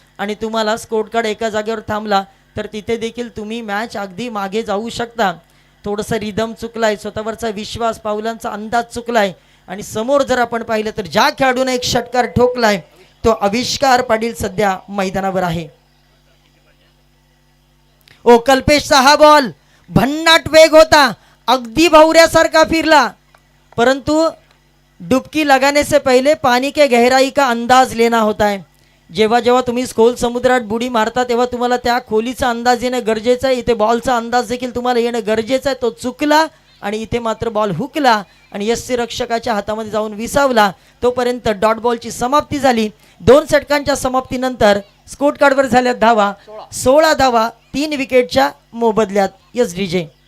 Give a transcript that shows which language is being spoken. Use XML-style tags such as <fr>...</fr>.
<mr>आणि तुम्हाला score card एका जागेवर थांबला तर तिथे देखील तुम्ही मॅच अगदी मागे जाऊ शकता. थोडंसं रिदम चुकलाय, स्वतःवरचा विश्वास, पावलांचा अंदाज चुकलाय. आणि समोर जर आपण पाहिलं तर ज्या खेळाडूने एक षटकार ठोकलाय तो आविष्कार पाटील सध्या मैदानावर आहे. ओ कल्पेशचा हा बॉल भन्नाट वेग होता, अगदी भवऱ्यासारखा फिरला, परंतु</mr> <hi>डुबकी लगाने से पहले पानी के गहराई का अंदाज लेना होता है.</hi> <mr>जेव्हा जेव्हा तुम्ही खोल समुद्रात बुडी मारता तेव्हा तुम्हाला त्या खोलीचा अंदाज येणं गरजेचं आहे. इथे बॉलचा अंदाज देखील तुम्हाला येणं गरजेचं आहे. तो चुकला आणि इथे मात्र बॉल हुकला आणि यष्टीरक्षकाच्या हातामध्ये जाऊन विसावला. तोपर्यंत डॉट बॉलची समाप्ती झाली. 2 षटकांच्या समाप्तीनंतर स्कोर कार्डवर झाल्या धावा 16 धावा 3 विकेटच्या मोबदल्यात.</mr> <en>Yes DJ.</en>